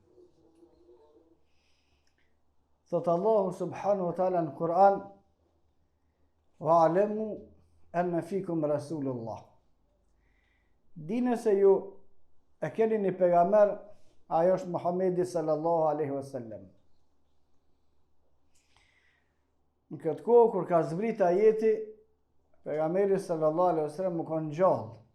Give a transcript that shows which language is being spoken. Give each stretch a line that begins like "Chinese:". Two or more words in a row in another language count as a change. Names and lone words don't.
Albanian: Thot Allahu
Arabic: سبحانه وتعالى
Albanian: në Kur'an:
Arabic: "واعلموا أن فيكم رسول الله."
Albanian: Dini se ju e keni një pejgamber, ajo është Muhamedi
Arabic: صلى الله عليه وسلم.
Albanian: Në këtë kohë kur ka zbrit ajeti, pejgamberi
Arabic: صلى الله عليه وسلم
Albanian: u kon gjallë.